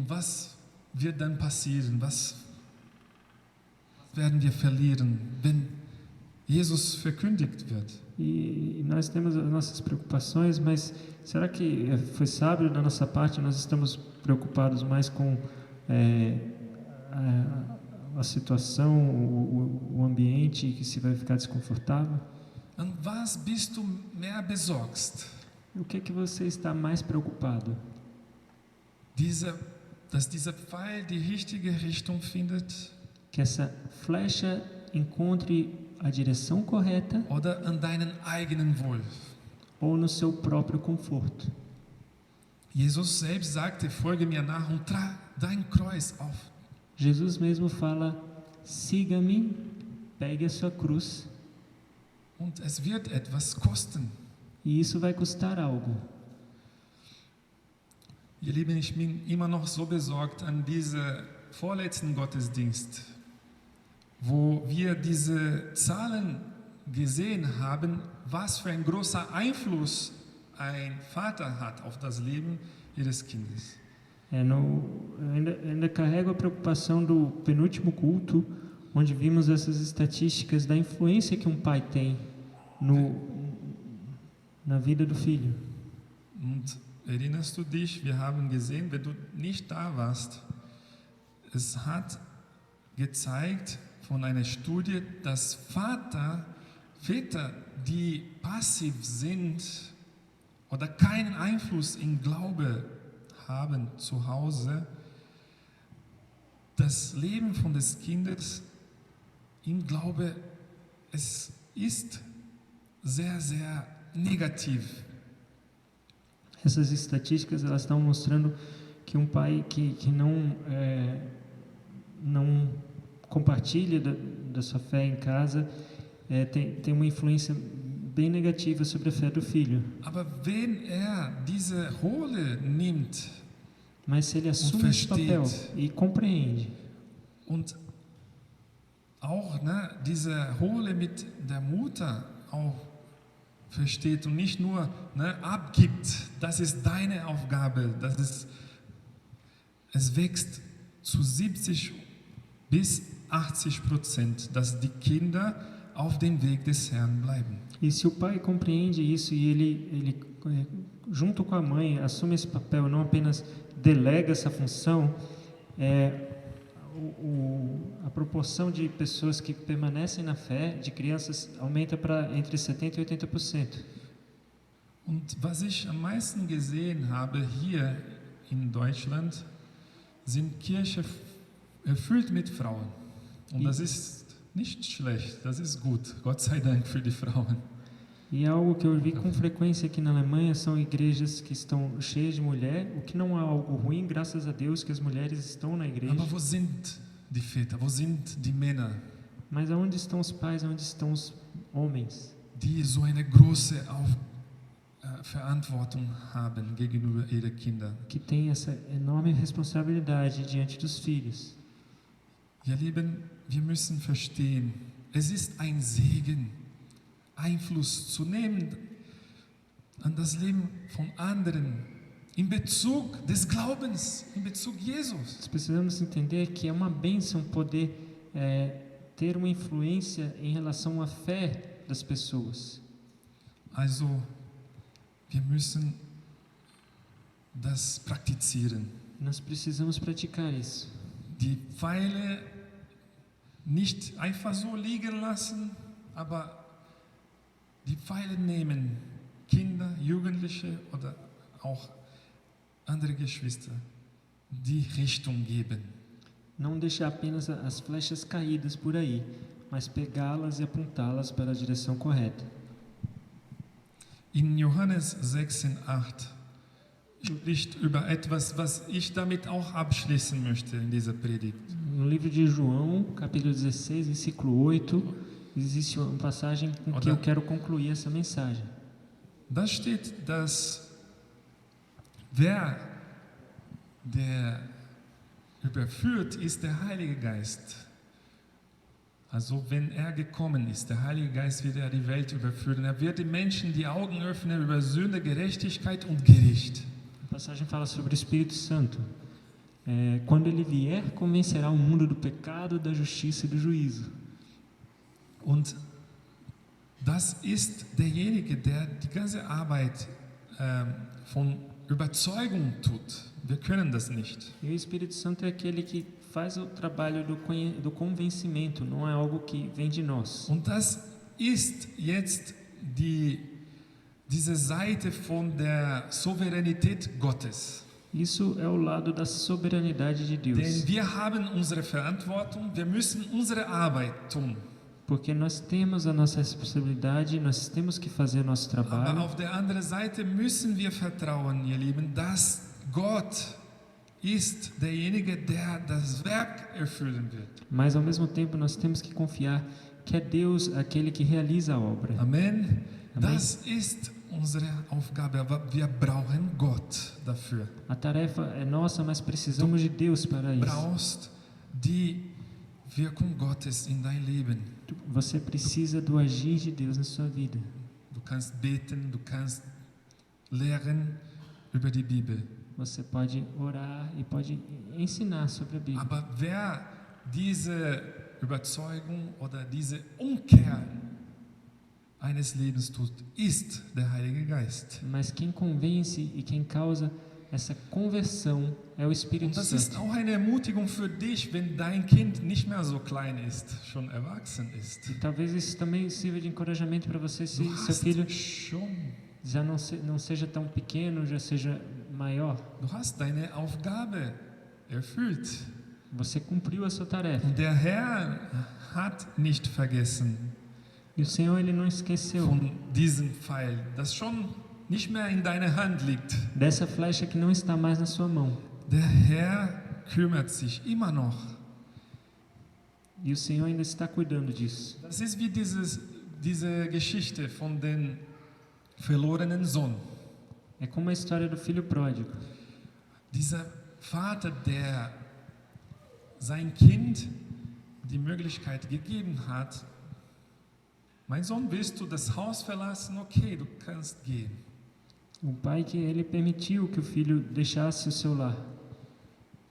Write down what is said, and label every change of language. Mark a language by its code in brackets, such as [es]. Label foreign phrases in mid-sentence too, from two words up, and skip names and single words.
[de] Was wird dann passieren? Was werden wir verlieren, wenn Jesus verkündigt wird? [pt] E nós temos as nossas preocupações, mas será que foi sábio da nossa parte? Nós estamos preocupados mais com a situação, o ambiente, que se vai ficar desconfortável? [de] Und was bist du mehr besorgst? [pt] O que é que você está mais preocupado? [de] Dass dieser Pfeil die richtige Richtung findet? [pt] Que essa flecha encontre a direção correta [de] Oder an deinen eigenen Wohl? [pt] ou no seu próprio conforto? [de] Jesus selbst sagte, folge mir nach und trag dein Kreuz auf. [pt] Jesus mesmo fala, siga-me, pegue a sua cruz. [de] Und es wird etwas kosten. [pt] E isso vai custar algo. [de] Ihr Lieben, ich bin immer noch so besorgt an diese vorletzten Gottesdienst, wo wir diese Zahlen gesehen haben, was für ein großer Einfluss ein Vater hat auf das Leben ihres Kindes. [pt] Ainda carrego a preocupação do penúltimo culto, onde vimos essas estatísticas da influência que um pai tem na vida do filho. [de] Und erinnerst du dich, wir haben gesehen, wenn du nicht da warst, es hat gezeigt von einer Studie, dass Väter, die passiv sind oder keinen Einfluss im Glaube haben zu Hause, das Leben von des Kindes im Glaube, es ist sehr, sehr negativ. [pt] Essas estatísticas elas estão mostrando que um pai que não compartilha da sua fé em casa tem uma influência bem negativa sobre a fé do filho. [de] Aber wenn diese Rolle nimmt, [pt] mas se ele assume esse papel e compreende, [de] und auch diese Rolle mit der Mutter auch versteht und nicht nur abgibt, das ist deine Aufgabe, es wächst zu 70 bis 80%, dass die Kinder auf dem Weg des Herrn bleiben. [pt] E se o pai compreende isso e ele junto com a mãe assume esse papel, não apenas delega essa função, a proporção de pessoas que permanecem na fé, de crianças, aumenta para entre 70% e 80%. [de] Und was ich am meisten gesehen habe hier in Deutschland, sind Kirchen erfüllt mit Frauen. Und das ist nicht schlecht, das ist gut. Gott sei Dank für die Frauen. [pt] E algo que eu vi com frequência aqui na Alemanha são igrejas que estão cheias de mulher, o que não é algo ruim, graças a Deus que as mulheres estão na igreja. [de] Aber wo sind die Väter, wo sind die Männer, [pt] Mas aonde estão os pais, aonde estão os homens, [de] die so eine große Verantwortung haben gegenüber ihren Kindern? [pt] que têm essa enorme responsabilidade diante dos filhos? [de] Ihr Lieben, wir müssen verstehen, es ist ein Segen, Einfluss zu nehmen an das Leben von anderen in Bezug des Glaubens, in Bezug Jesus. [pt] Nós precisamos entender que é uma bênção poder ter uma influência em relação à fé das pessoas. [de] Also, wir müssen das praktizieren. [pt] Nós precisamos praticar isso. [de] Die Pfeile nicht einfach so liegen lassen, aber die Pfeile nehmen, Kinder, Jugendliche oder auch andere Geschwister, die Richtung geben. [pt] Não deixar apenas as flechas caídas por aí, mas pegá-las e apontá-las para a direção correta. [de] In Johannes 6,8 spricht über etwas, was ich damit auch abschließen möchte in dieser Predigt. [pt] No livro de João, capítulo 16, versículo 8, existe uma passagem com que eu quero concluir essa mensagem. [de] Da steht, dass der überführt ist, der Heilige Geist. Also wenn er gekommen ist, der Heilige Geist wird er die Welt überführen. Er wird den Menschen die Augen öffnen über Sünde, Gerechtigkeit und Gericht. [pt] A passagem fala sobre o Espírito Santo. Quando ele vier, convencerá o mundo do pecado, da justiça e do juízo. [de] Und das ist derjenige, der die ganze Arbeit von Überzeugung tut. Wir können das nicht. [pt] E o Espírito Santo é aquele que faz o trabalho do convencimento, não é algo que vem de nós. [de] Und das ist jetzt diese Seite von der Souveränität Gottes. [pt] Isso é o lado da soberanidade de Deus. [de] Denn wir haben unsere Verantwortung, wir müssen unsere Arbeit tun. [pt] Porque nós temos a nossa responsabilidade, nós temos que fazer nosso [de] Aber [pt] trabalho. [de] auf der anderen Seite müssen wir vertrauen, ihr Lieben, dass Gott ist derjenige, der das Werk erfüllen wird. [pt] Mas ao mesmo tempo nós temos que confiar que é Deus aquele que realiza a obra. [de] Amen. [pt] Amen. [de] Das ist unsere Aufgabe, aber wir brauchen Gott dafür. [pt] A tarefa é nossa, mas precisamos de Deus para [de] Du [pt] isso. [de] brauchst die Wirkung Gottes in dein Leben. [pt] Você precisa do agir de Deus na sua vida. [de] Du kannst beten, du kannst lehren über die Bibel. [pt] Você pode orar e pode ensinar sobre a Bíblia. [de] Aber wer diese Überzeugung oder diese Umkehr eines Lebens tut, ist der Heilige Geist. [pt] Mas quem convence e quem causa essa conversão é o [de] Und [pt] Espírito [de] das ist [pt] Santo. [de] auch eine Ermutigung für dich, wenn dein Kind nicht mehr so klein ist, schon erwachsen ist. [pt] E talvez isso também sirva de encorajamento para você se [de] Du [pt] seu [de] hast [pt] filho [de] schon, [pt] já não seja tão pequeno, já seja maior. [de] du hast deine Aufgabe erfüllt. [pt] Você cumpriu a sua tarefa. [de] Und der Herr hat nicht vergessen [pt] E o Senhor, Ele não esqueceu [de] von diesem Pfeil, das schon nicht mehr in deiner Hand liegt. [pt] dessa flecha que não está mais na sua mão. [de] Der Herr kümmert sich immer noch. [pt] E o Senhor ainda está cuidando disso. [de] Das ist wie diese Geschichte von dem verlorenen Sohn. [pt] É como a história do filho pródigo. [de] Dieser Vater, der sein Kind die Möglichkeit gegeben hat, mein Sohn, willst du das Haus verlassen? Okay, du kannst gehen. [pt] O pai que ele permitiu que o filho deixasse o seu lar.